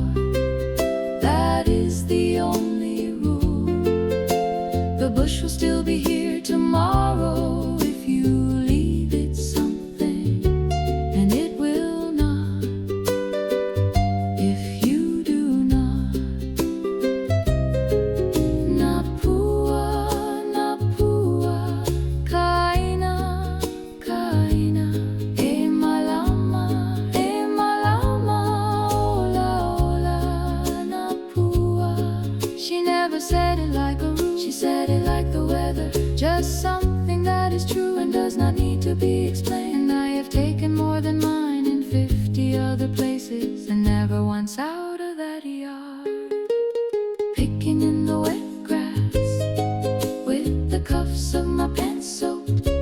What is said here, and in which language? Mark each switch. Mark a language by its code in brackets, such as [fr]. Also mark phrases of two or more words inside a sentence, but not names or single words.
[en] That is the only rule. The bush will still be here tomorrow if you leave it something, and it will not if you do not. [haw] Napua, napua, kaina, kaina, e malama, ola, ola, napua. [en] She never said it like a rule, she said it like the weather. Just something that is true and does not need to be explained. And I have taken more than mine in 50 other places, and never once out of that yard. Picking in the wet grass with the cuffs of my pants soaked.